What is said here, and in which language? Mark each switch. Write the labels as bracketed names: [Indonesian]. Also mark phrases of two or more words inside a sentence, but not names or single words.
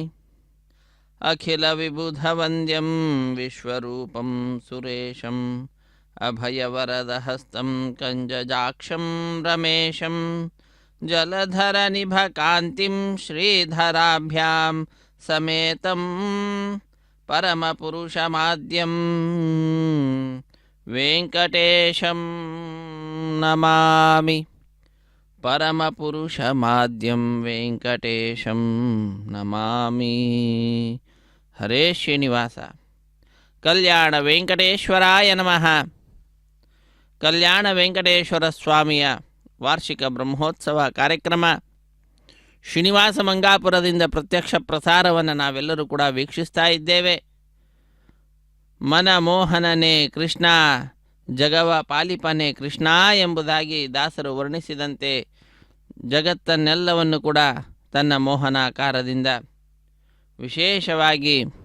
[Sanskrit] अखिलविबुधवन्द्यं विश्वरूपं सुरेशं अभयवरदहस्तं कञ्जजाक्षं रमेशं जलधरनिभकान्तिं श्रीधराभ्यां समेतं परमपुरुषमाद्यं वेङ्कटेशं नमामि। परमपुरुषमाद्यं वेङ्कटेशं नमामि। हरे श्रीनिवास। ಕಲ್ಯಾಣ ವೆಂಕಟೇಶ್ವರಾಯ ನಮಃ. [Kannada] ಕಲ್ಯಾಣ ವೆಂಕಟೇಶ್ವರ ಸ್ವಾಮಿಯ ವಾರ್ಷಿಕ ಬ್ರಹ್ಮೋತ್ಸವ ಕಾರ್ಯಕ್ರಮ ಶ್ರೀನಿವಾಸ ಮಂಗಾಪುರದಿಂದ ಪ್ರತ್ಯಕ್ಷ ಪ್ರಸಾರವನ್ನು ನಾವೆಲ್ಲರೂ ಕೂಡ ವೀಕ್ಷಿಸ್ತಾ ಇದ್ದೇವೆ. ಮನಮೋಹನನೇ ಕೃಷ್ಣ, ಜಗವ ಪಾಲಿಪನೆ ಕೃಷ್ಣ ಎಂಬುದಾಗಿ ದಾಸರು ವರ್ಣಿಸಿದಂತೆ ಜಗತ್ತನ್ನೆಲ್ಲವನ್ನು ಕೂಡ ತನ್ನ ಮೋಹನಾಕಾರದಿಂದ ವಿಶೇಷವಾಗಿ